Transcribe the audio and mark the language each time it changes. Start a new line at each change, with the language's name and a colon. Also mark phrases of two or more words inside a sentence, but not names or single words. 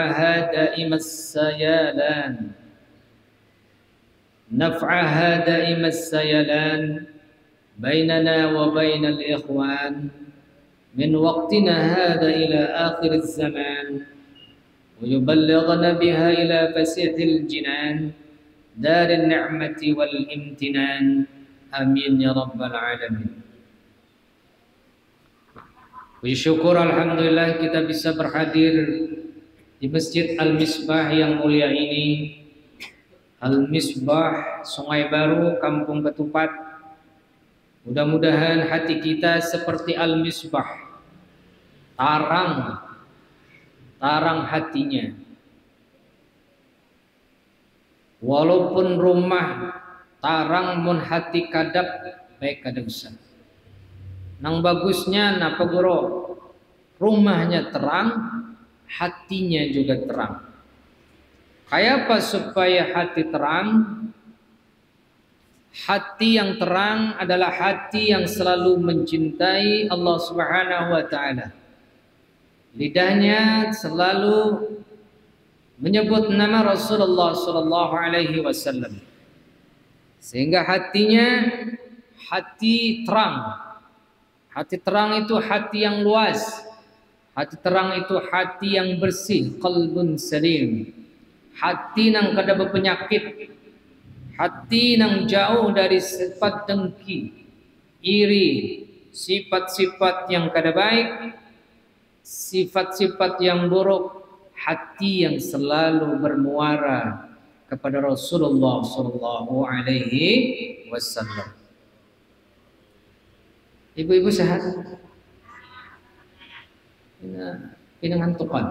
Arabic: نفعها دائم السيلان بيننا وبين الإخوان من وقتنا هذا إلى آخر الزمان، ويبلغنا بها إلى فسيح الجنان دار النعمة والامتنان. آمين يا رب العالمين.
Indonesian: Puji syukur alhamdulillah kita bisa berhadir di Masjid Al-Misbah yang mulia ini. Al-Misbah, Sungai Baru, Kampung Ketupat. Mudah-mudahan hati kita seperti Al-Misbah,
Banjar: tarang hatinya. Walaupun rumah tarang mun hati kadap baik kada usah. Nang bagusnya napa goro?
Indonesian: Rumahnya terang, hatinya juga terang. Kayak apa supaya hati terang? Hati yang terang adalah hati yang selalu mencintai Allah
Arabic: سبحانه وتعالى.
Indonesian: Lidahnya selalu menyebut nama Rasulullah
Arabic: صلى الله عليه وسلم.
Indonesian: Sehingga hatinya hati terang. Hati terang itu hati yang luas. Hati terang itu hati yang bersih,
Arabic: قلب سليم.
Banjar: Hati nang kada berpenyakit.
Indonesian: Hati nang jauh dari sifat dengki, iri, sifat-sifat yang
Banjar: kada baik,
Indonesian: sifat-sifat yang buruk. Hati yang selalu bermuara kepada Rasulullah
Arabic: صلى الله عليه وسلم.
Indonesian: Ibu-ibu sehat? Ini ngantukan.